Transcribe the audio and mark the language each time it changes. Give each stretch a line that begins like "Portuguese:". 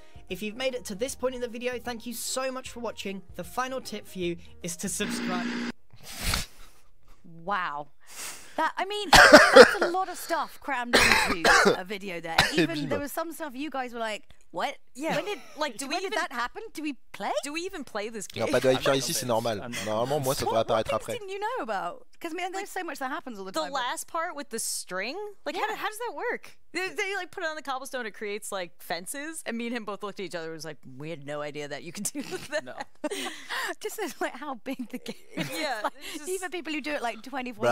English: If you've made it to this point in the video, thank you so much for watching. The final tip for you is to subscribe. Wow. I mean, that's a lot of stuff crammed into a video there. Even there was some stuff you guys were like, what? Yeah. When did that happen? Do we play? Do we even play this
French: Il
English: game?
French: n'y a pas de Aypierre ici, c'est normal. Normalement, moi, ça devrait apparaître après.
English: What didn't you know about? Because I mean, there's so much that happens all the time. The last part with the string? Like, how does that work? They like put it on the cobblestone, it creates like fences, and me and him both looked at each other and was like, we had no idea that you could do that. No. Just as like how big the game is. Yeah. Like, even people who do it like 24/7